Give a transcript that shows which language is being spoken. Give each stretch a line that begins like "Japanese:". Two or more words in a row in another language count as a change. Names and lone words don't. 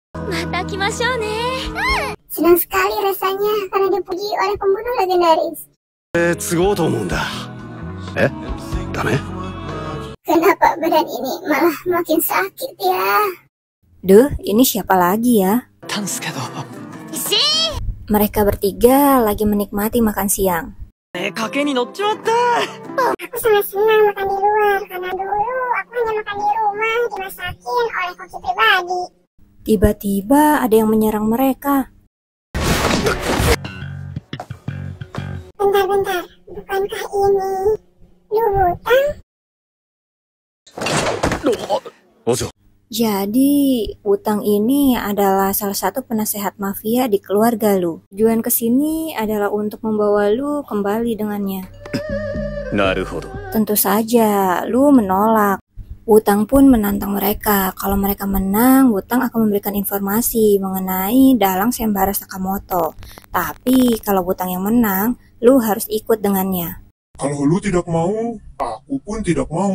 Indonesian: Senang sekali rasanya karena dipuji oleh pembunuh legendaris.
Japanese: ダメ
Indonesian: Kenapa badan ini malah makin sakit ya? Duh, ini siapa lagi ya?
Japanese: たんすけど
Indonesian: Mereka bertiga lagi menikmati makan siang.
Japanese: 賭けに乗っちまった
Indonesian: Aku sangat senang makan di luar karena dulu aku hanya makan di rumah dimasakin oleh koki pribadi. Tiba-tiba ada yang menyerang mereka. Bentar, bukankah ini Lubutang?
Japanese: お嬢
Indonesian: Jadi, Utang ini adalah salah satu penasehat mafia di keluarga Lu. Tujuan kesini adalah untuk membawa Lu kembali dengannya.
Japanese: なるほど
Indonesian: Tentu saja, Lu menolak. Utang pun menantang mereka. Kalau mereka menang, Utang akan memberikan informasi mengenai dalang Sembara Sakamoto. Tapi, kalau Utang yang menang, Lu harus ikut dengannya. Kalau lu tidak mau, aku pun tidak mau.